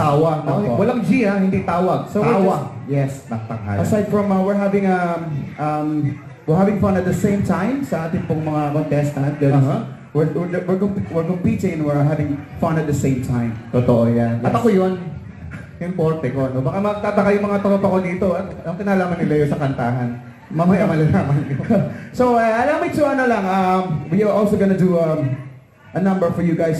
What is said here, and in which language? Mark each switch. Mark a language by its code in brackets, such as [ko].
[tl] tawa. Opo. Walang G ha, hindi tawag. So Tawa. [en] yes. [tl] Naktakhala. [en] Aside from we're having fun at the same time [tl] sa ating pong mga contestant. [en] We're competing and we're having fun at the same time. [tl] Totoo yan. [en] Yes. [tl] At ako yun, yung forte ko. No? Baka magtataka yung mga tropa ko dito at ang kinalaman nila yun sa kantahan. Mamaya malalaman ko. [en] So allow me to we are also gonna do a number for you guys.